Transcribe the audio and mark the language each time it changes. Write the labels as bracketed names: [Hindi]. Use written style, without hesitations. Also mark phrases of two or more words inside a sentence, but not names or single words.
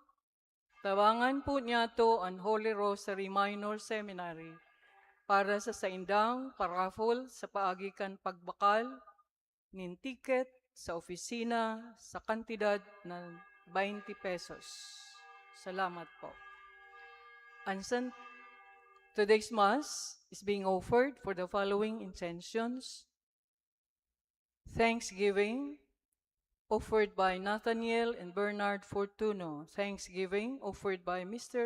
[Bikol] Tawangan po niyato ang Holy Rosary Minor Seminary para sa saindang paraffle sa paagi kan pagbakal nin ticket sa opisina sa kantidad ng 20 pesos. Salamat po. [English] Today's Mass is being offered for the following intentions. Thanksgiving, offered by Nathaniel and Bernard Fortuno. Thanksgiving, offered by Mr.